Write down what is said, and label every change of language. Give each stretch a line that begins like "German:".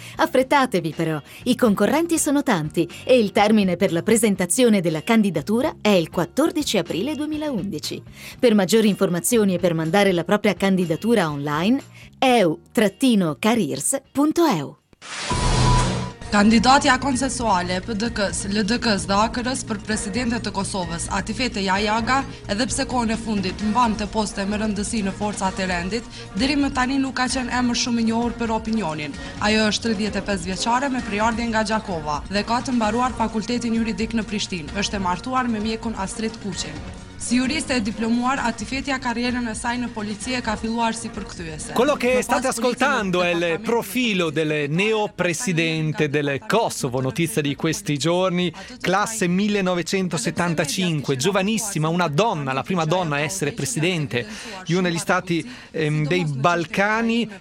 Italian: Affrettatevi però, i concorrenti sono tanti e il termine per la presentazione della candidatura è il 14 aprile 2011. Per maggiori informazioni e per mandare la propria candidatura online, eu-careers.eu.
Albanian: Kandidatja konsensuale e PDK-s, LDK-s dhe AK-r-s për presidentet të Kosovës, Atifete Jajaga, edhe pse kohën e fundit mban të poste me rëndësi në forcat e rendit, deri më tani nuk ka qenë emër shumë i njohur për opinionin. Ajo është 35 vjeçare me priardhje nga Gjakova dhe ka të mbaruar fakultetin juridik në Prishtinë. Është e martuar me mjekun Astrid Kuqin. Si juriste e diplomuar, Atifetja karrierën e saj në polici e ka filluar si përkthyese.
Italian: Quello che state ascoltando è il profilo del neo presidente del Kosovo, notizia di questi giorni, classe 1975, giovanissima, una donna, la prima donna a essere presidente di uno degli stati dei Balcani.